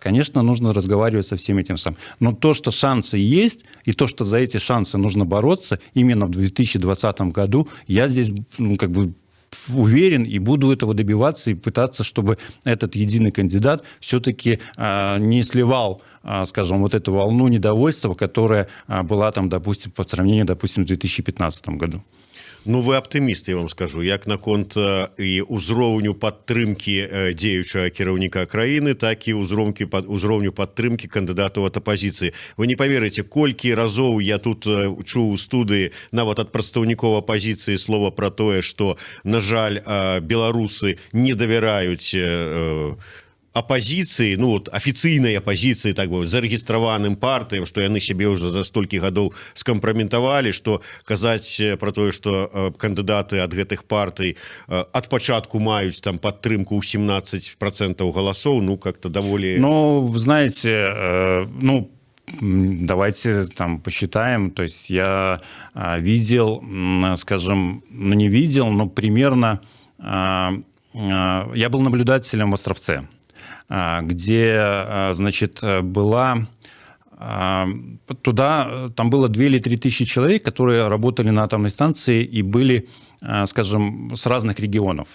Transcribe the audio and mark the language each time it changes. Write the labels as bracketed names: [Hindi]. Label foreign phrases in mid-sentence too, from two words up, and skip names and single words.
[Russian] Конечно, нужно разговаривать со всем этим самым. Но то, что шансы есть, и то, что за эти шансы нужно бороться, именно в 2020 году, я здесь как бы уверен и буду этого добиваться и пытаться, чтобы этот единый кандидат все-таки не сливал, скажем, вот эту волну недовольства, которая была там, допустим, по сравнению, допустим, в 2015 году. [Belarusian] Ну, вы аптыміст, я вам скажу, як наконт і ўзроўню падтрымкі дзеючага кіраўніка краіны, так і ўзроўню падтрымкі кандыдатаў ад апазіцыі. Вы не паверыце, колькі разоў я тут чуў у студыі нават ад прадстаўнікоў апазіцыі слова пра тое, што, на жаль, беларусы не давяраюць апозіцыі, [Russian] ну вот [Belarusian] афіцыйнай апозіцыі, так бы зарэгістраваным партыям, што яны сябе ўжо за столькі гадоў скампраметавалі, што казаць пра тое, што кандыдаты ад гэтых партый ад пачатку маюць там падтрымку ў 17% галасоў, [Russian] ну как-то [Belarusian] даволі... [Russian] Ну, вы знаете, ну, давайте там посчитаем. То есть я видел, скажем, ну не видел, но примерно я был наблюдателем в Островце, где, значит, была туда, там было 2 или 3 тысячи человек, которые работали на атомной станции и были, скажем, с разных регионов.